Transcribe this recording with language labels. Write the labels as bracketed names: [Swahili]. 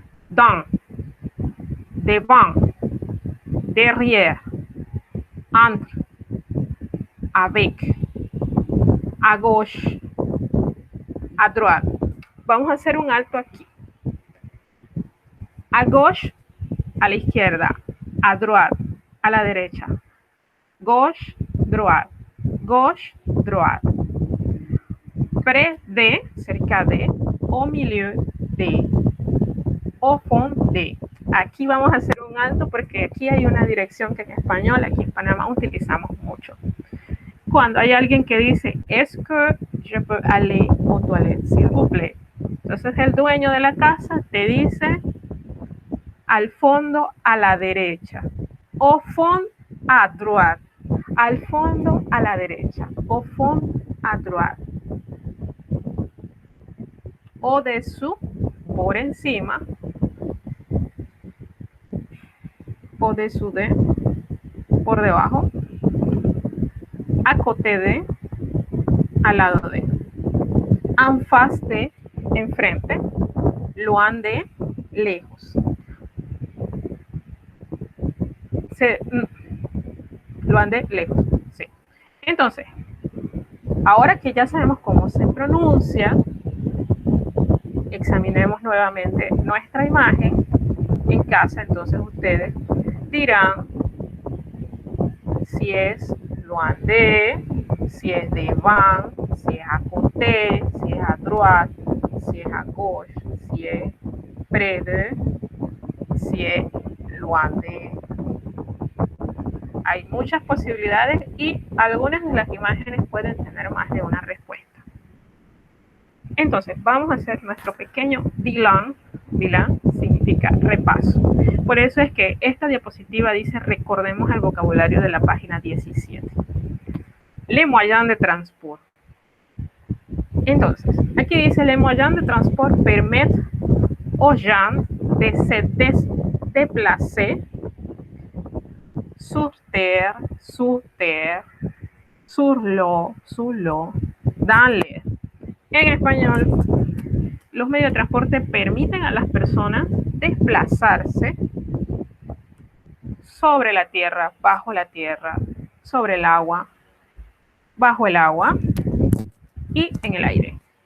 [French] Dans, devant, derrière, entre, avec, à gauche, à droite. [Spanish] Vamos a hacer un alto aquí. [French] A gauche, [Spanish] a la izquierda. [French] A droite, [Spanish] a la derecha. [French] Gauche, droite. Gauche, droite. Près de, [Spanish] cerca de. [French] Au milieu, de, au fond de. [Spanish] Aquí vamos a hacer un alto porque aquí hay una dirección que en español, aquí en Panamá, utilizamos mucho. Cuando hay alguien que dice, [French] est-ce que je peux aller aux toilettes, s'il vous plaît? [Spanish] Entonces el dueño de la casa te dice, al fondo a la derecha. [French] Au fond à droite. [Spanish] Al fondo a la derecha. [French] Au fond à droite. Au-dessous, [Spanish] por encima. [French] Au-dessous de, [Spanish] por debajo. [French] À côté de, [Spanish] al lado de. [French] En face de, [Spanish] enfrente. [French] Loin de, [Spanish] lejos. [French] Loin de, [Spanish] lejos. Sí. Entonces, ahora que ya sabemos cómo se pronuncia, examinemos nuevamente nuestra imagen en casa. Entonces ustedes dirán si es [French] loin de, [Spanish] si es [French] devant, [Spanish] si es [French] à côté, [Spanish] si es [French] à droite, [Spanish] si es [French] à gauche, [Spanish] si es [French] près de, [Spanish] si es loin de. Hay muchas posibilidades y algunas de las imágenes pueden tener más de una respuesta. Entonces, vamos a hacer nuestro pequeño bilan. Bilan significa repaso. Por eso es que esta diapositiva dice, recordemos el vocabulario de la página 17. [French] Les moyens de transport. [Spanish] Entonces, aquí dice, [French] les moyens de transport permettent aux gens de se déplacer sur terre, sur l'eau, dans l'air. [Spanish] En español, los medios de transporte permiten a las personas desplazarse sobre la tierra, bajo la tierra, sobre el agua, bajo el agua y en el aire.